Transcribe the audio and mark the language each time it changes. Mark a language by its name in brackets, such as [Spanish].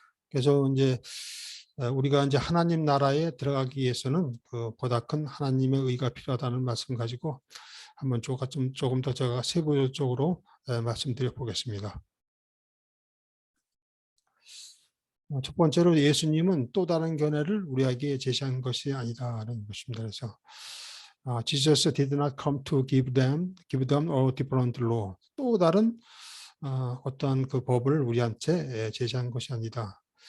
[Korean] 그래서 이제 우리가 이제 하나님 나라에 들어가기 위해서는 그 보다 큰 하나님의 의가 필요하다는 말씀 가지고 한번 조금 더 제가 세부적으로 말씀드려 보겠습니다. 첫 번째로 예수님은 또 다른 견해를 우리에게 제시한 것이 아니다라는 것입니다. 그래서 [English] Jesus did not come to give them a different law. [Korean] 또 다른 어떠한 그 법을 우리한테 제시한 것이 아니다.